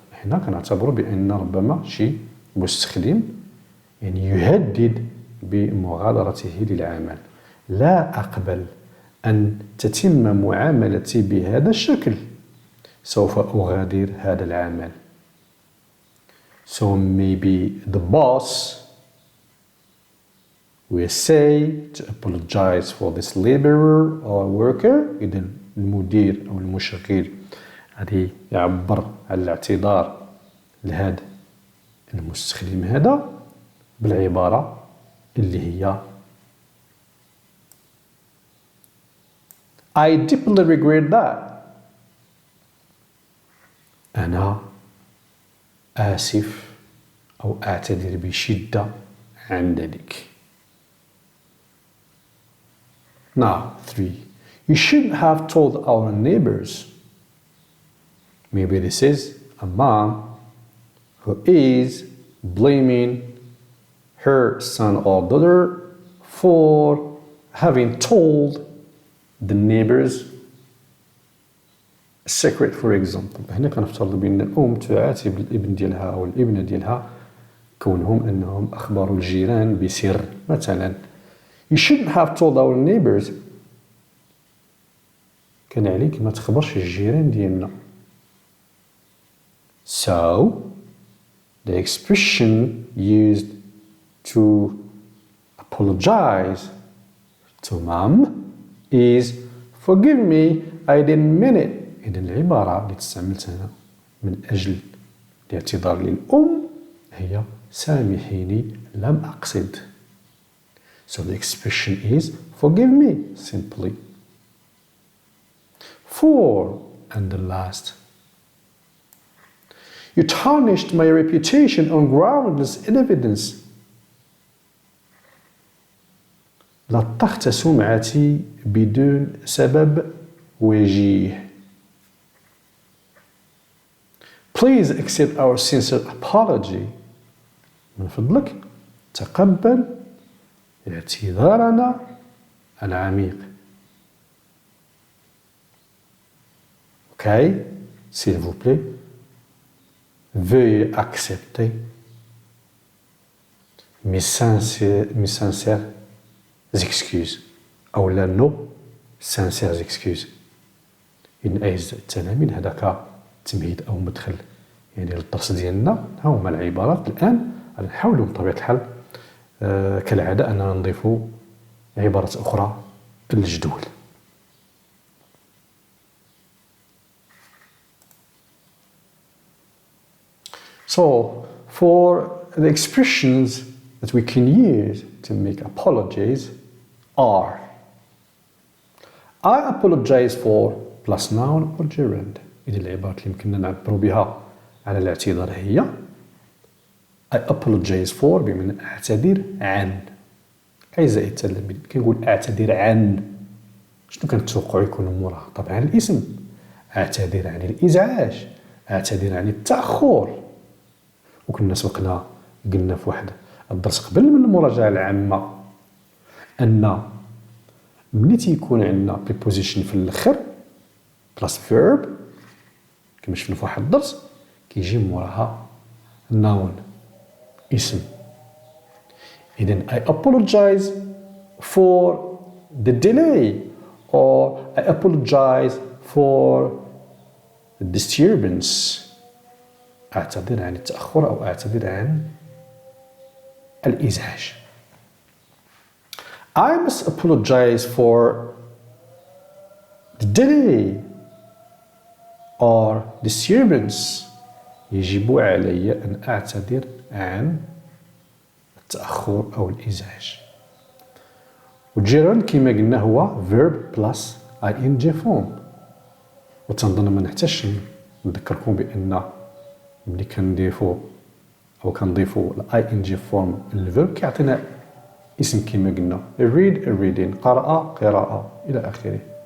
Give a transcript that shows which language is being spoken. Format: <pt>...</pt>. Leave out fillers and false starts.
<ar>هنا كنعتبروا بأن ربما شي مستخدم يعني يهدد بمغادرته للعمل. لا أقبل أن تتم معاملتي بهذا الشكل. سوف أغادر هذا العمل.</ar> <en>So maybe the boss will say to apologize for this laborer or worker.</en> <ar>إذا المدير أو المشغل غادي يعبر على الاعتذار لهذا المستخدم هذا بالعبارة اللي هي</ar> <en>I deeply regret that.</en> <ar>أنا آسف أو أعتذر بشدة عن ذلك.</ar> <en>Now, 3. You shouldn't have told our neighbors. Maybe this is a mom who is blaming her son or daughter for having told the neighbors a secret, for example.</en> <ar>هنا كنفترض بأن الأم تعاتب الابن ديالها أو الابنة ديالها كونهم أنهم أخبروا الجيران بسر.</ar> <en>مثلا You shouldn't have told our neighbors.</en> <ar>كان عليك ما تخبرش الجيران ديالنا.</ar> <en>So the expression used to apologize to mom is forgive me, I didn't mean it.</en> <ar>إذا العبارة اللي استعملتها هنا من أجل الاعتذار للأم هي سامحيني لم أقصد.</ar> <en>So the expression is forgive me simply. 4. And the last. You tarnished my reputation on groundless evidence.</en> <ar>لطخت سمعتي بدون سبب وجيه.</ar> <en>Please accept our sincere apology.</en> <ar>من فضلك تقبل اعتذارنا العميق.</ar> <fr>Okay, s'il vous plaît, veuillez accepter mes sincères excuses</fr> <ar>أو لا نو</ar> <fr>sincères excuses.</fr> <ar>إن أعزائي التلاميذ هذاك تمهيد أو مدخل يعني للدرس ديالنا. ها هما العبارات. الآن غادي نحاولوا بطبيعة الحال كالعادة أننا نضيفوا عبارات أخرى للجدول.</ar> <en>So, for the expressions that we can use to make apologies are I apologize for plus noun or gerund.</en> <ar>إذا العبارات اللي يمكننا نعبروا بها على الاعتذار هي</ar> <en>I apologize for</en> <ar>بمعنى أعتذر عن. أعزائي التلاميذ كنقول أعتذر عن شنو كنتوقعوا يكون موراها؟ طبعا الاسم. أعتذر عن الإزعاج، أعتذر عن التأخر. وكنا سبقنا قلنا في واحد الدرس قبل من المراجعة العامة أن ملي تيكون عندنا preposition في الآخر بلاس verb كما شفنا في واحد الدرس كيجي موراها noun اسم.</ar> <en>إذن I apologize for the delay or I apologize for the disturbance.</en> <ar>أعتذر عن التأخر أو أعتذر عن الإزعاج.</ar> <en>I must apologize for the delay or disturbance.</en> <ar>يجب علي أن أعتذر عن التأخر أو الإزعاج. والجيران كما قلنا هو verb plus ing form. وتنظن ما نحتاجش نذكركم بأن ملي كنضيفوا أو كنضيفوا ing form للverb كيعطينا اسم كما قلنا</ar> <en>read reading</en> <ar>قرأ قراءة إلى آخره.</ar>